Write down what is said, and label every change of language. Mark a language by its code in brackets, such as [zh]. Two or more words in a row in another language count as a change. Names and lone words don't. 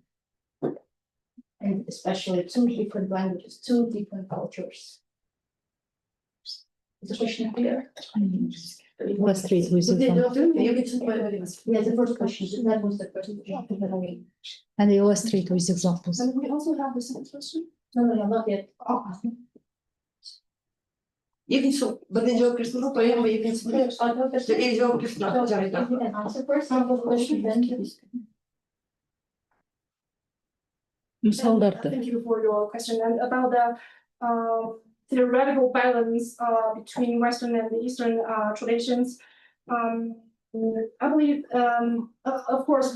[en] And especially two different languages, two different cultures. Is the question clear? Last three, with example. Yeah, the first question, that was the first question. And the last three with examples. And we also have the second question. No, not yet. [kk] Екінші, бірден жауап берсін бе, қоян ба екінші? Жауап берсін. [en] If you can answer first, question, then. Thank you for your question. And about the theoretical balance between Western and Eastern traditions, I believe, of course,